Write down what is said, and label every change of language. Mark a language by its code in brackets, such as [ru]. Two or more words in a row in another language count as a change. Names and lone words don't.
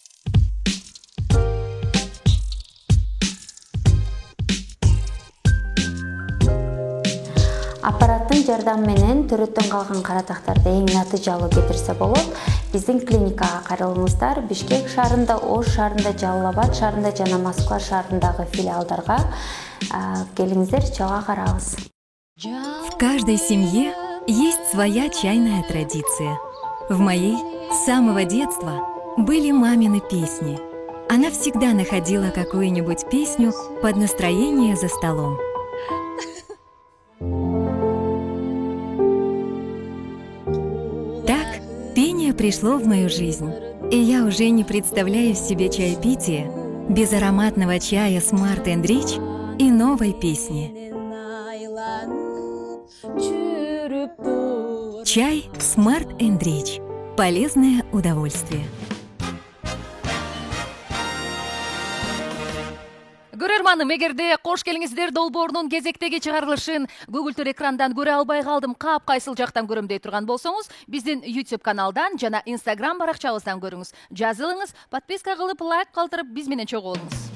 [ky] Аппараттын жардамы менен төрөттөн калган кара тактарды эң натыйжалуу кетирсе болот. Биздин клиникага кайрылыңыздар. Бишкек шаарында, Ош шаарында, Жалал Абад шаарында жана Москва шаарындагы филиалдарга келиңиздер, чогуу карабыз. [ru] В каждой семье есть своя чайная традиция. В моей с самого детства были мамины песни. Она всегда находила какую-нибудь песню под настроение за столом. Пение пришло в мою жизнь, и я уже не представляю себе чаепитие без ароматного чая Smart & Rich и новой песни. Чай Smart & Rich. Полезное удовольствие. [ky] Көрөрманым, эгерде кош келиңиздер долбоорунун кезектеги чыгарылышын көгүлтүр экрандан көрө албай калдым, кайсыл жактан көрөм дей турган болсоңуз, биздин YouTube каналдан жана Instagram баракчабыздан көрүңүз. Жазылыңыз, подписка кылып, лайк калтырып, биз менен чогуу болуңуз.